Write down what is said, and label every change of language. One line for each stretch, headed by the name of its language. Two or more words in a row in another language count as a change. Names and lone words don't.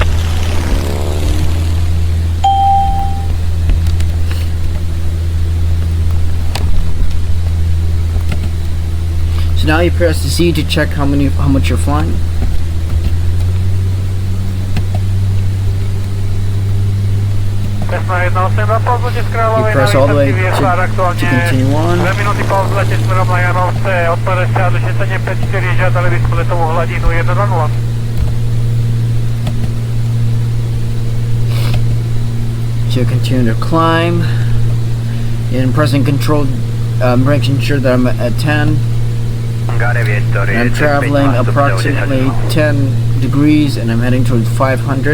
English: So now you press the Z to check how much you're flying. You press all the way to continue on.
Slovak: 2 minúty po vzlete smerom na Janovce, odpadajte a 754, žiadali by sme letovú hladinu 120.
English: So continue to climb. And pressing control, making sure that I'm at 10. I'm traveling approximately 10 degrees and I'm heading towards 500.